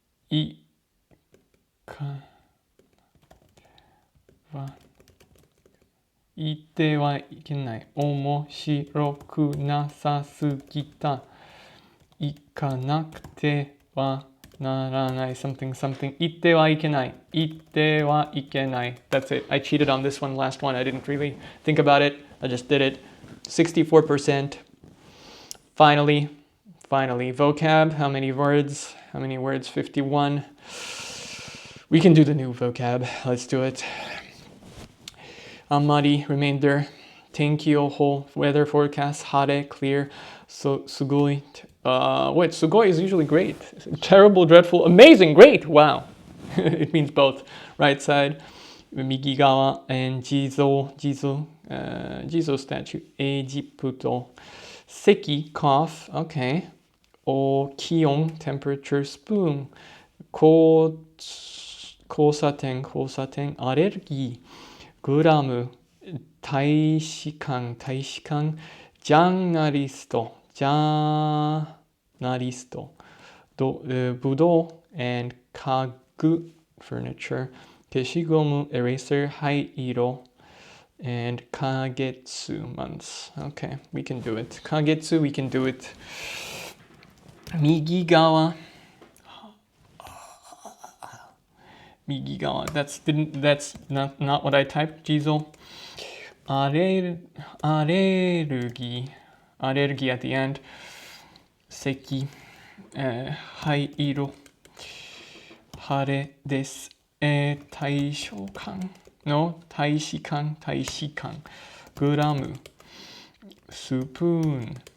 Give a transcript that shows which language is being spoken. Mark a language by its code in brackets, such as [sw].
[ja] いかは言ってはいけない。面白くなさすぎた。行かなくてはならない。 something 言ってはいけない。 [en] That's it. I cheated on this one, last one. I didn't really think about it. I just did it. 64%. Finally, vocab. How many words? 51. We can do the new vocab. Let's do it. Amari, remainder. 天気予報, weather forecast, 晴れ, clear,すごい. Wait, すごい is usually great. Terrible, dreadful, amazing, great. Wow. It means both. Right side. 右側 and 地蔵 statue. エジプト.咳 cough. Okay. 気温 temperature. [ja] spoon. 交差点アレルギー。 [en] グラム大使館ジャーナリストぶどう and 家具 furniture 消しゴム eraser 灰色 and 花月 months. Okay, we can do it. 花月 we can do it. 右側 that's not what I typed. 地蔵アレルギー at the end. 咳 [ja] 灰色、晴れです。大将館の大使館、グラム、スプーン、